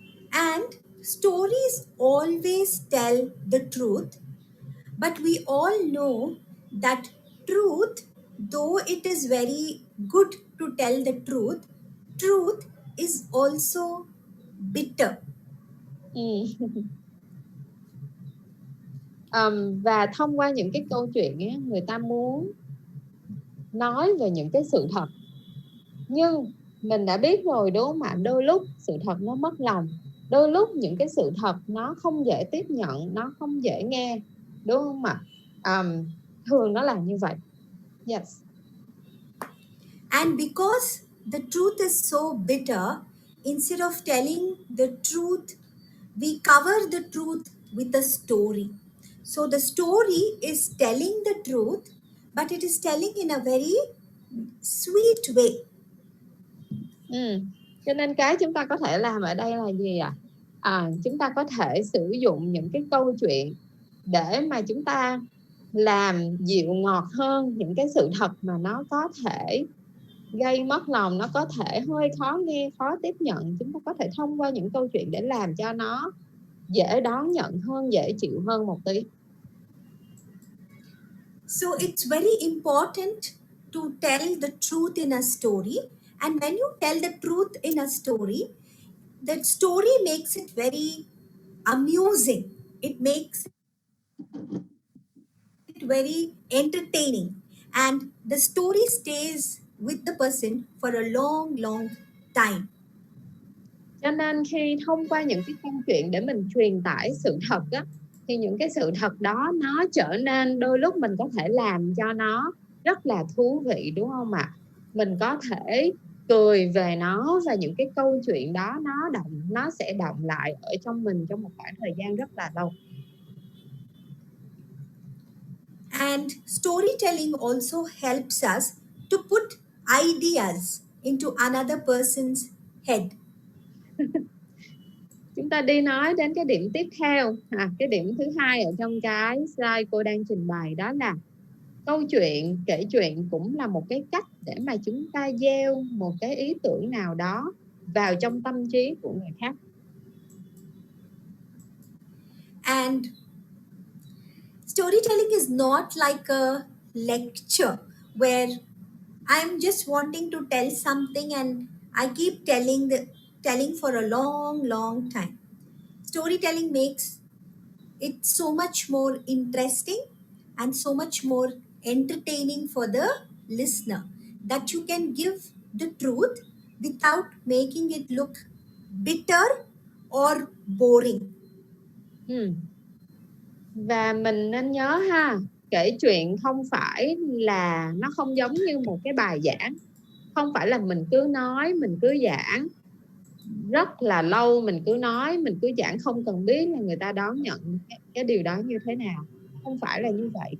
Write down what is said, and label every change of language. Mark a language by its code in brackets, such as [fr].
[en] And stories always tell the truth, but we all know that truth, though it is very good to tell the truth is also bitter. Ừ. [vi] Và thông qua những cái câu chuyện ấy, người ta muốn nói về những cái sự thật. Nhưng mình đã biết rồi đúng không ạ? Đôi lúc sự thật nó mất lòng, đôi lúc những cái sự thật nó không dễ tiếp nhận, nó không dễ nghe, đúng không ạ? Thường nó là như vậy. [en] Yes. And because the truth is so bitter, instead of telling the truth, we cover the truth with a story. So the story is telling the truth, but it is telling in a very sweet way. [vi] Cho nên cái chúng ta có thể làm ở đây là gì ạ? Chúng ta có thể sử dụng những cái câu chuyện để mà chúng ta làm dịu ngọt hơn những cái sự thật mà nó có thể gây mất lòng, nó có thể hơi khó nghe, khó tiếp nhận. Chúng ta có thể thông qua những câu chuyện để làm cho nó dễ đón nhận hơn, dễ chịu hơn một tí. [en] So it's very important to tell the truth in a story. And when you tell the truth in a story, that story makes it very amusing. It makes it very entertaining. And the story stays with the person for a long, long time. [vi] Cho nên khi thông qua những cái câu chuyện để mình truyền tải sự thật á, thì những cái sự thật đó nó trở nên, đôi lúc mình có thể làm cho nó rất là thú vị, đúng không ạ? Mình có thể cười về nó, và những cái câu chuyện đó nó sẽ động lại ở trong mình trong một khoảng thời gian rất là lâu. [en] And storytelling also helps us to put ideas into another person's head. [vi] Chúng ta đi nói đến cái điểm tiếp theo, cái điểm thứ hai ở trong cái slide cô đang trình bày, đó là câu chuyện, kể chuyện cũng là một cái cách để mà chúng ta gieo một cái ý tưởng nào đó vào trong tâm trí của người khác. [en] And storytelling is not like a lecture where I'm just wanting to tell something and I keep telling for a long, long time. Storytelling makes it so much more interesting and so much more entertaining for the listener, that you can give the truth without making it look bitter or boring. [vi] Và mình nên nhớ ha, kể chuyện không phải là, nó không giống như một cái bài giảng. Không phải là mình cứ nói, mình cứ giảng rất là lâu, mình cứ nói, mình cứ giảng không cần biết là người ta đón nhận cái điều đó như thế nào. Không phải là như vậy.